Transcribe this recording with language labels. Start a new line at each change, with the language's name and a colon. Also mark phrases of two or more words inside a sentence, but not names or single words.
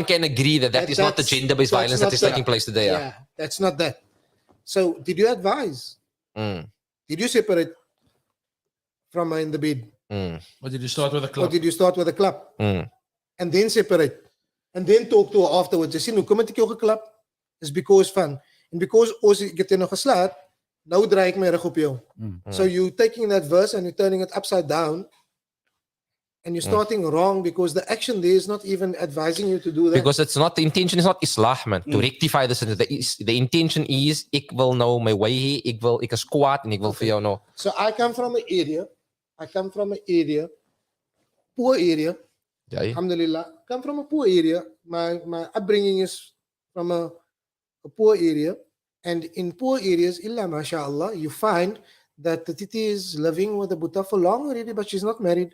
English: can agree that is not the that's- gender-based that's violence that not is the- taking place today. Yeah. Yeah, that's not that. So did you advise? Did you separate from her in the bed, Or did you start with a or club? did you start with a club and then separate, and then talk to her afterwards?
Afrikaans: Jy sien hoe kom het ek jou geklap?
English: Is because
Afrikaans: van,
English: and because
Afrikaans: ons ek het jou nog geslaat, nou draai ek my rug op jou.
English: So you taking that verse and you turning it upside down and you're starting wrong because the action there is not even advising you to do that. Because it's not, the intention is not islah, man. To rectify this. The intention is,
Afrikaans: ek wil nou my way, ek is kwaad en ek wil vir jou nou.
English: So I come from an area, poor area.
Afrikaans: Ja,
English: Alhamdulillah, come from a poor area. My upbringing is from a poor area, and in poor areas,
Arabic: illa mashallah,
English: you find that the titi is living with the buta for long already, but she's not married.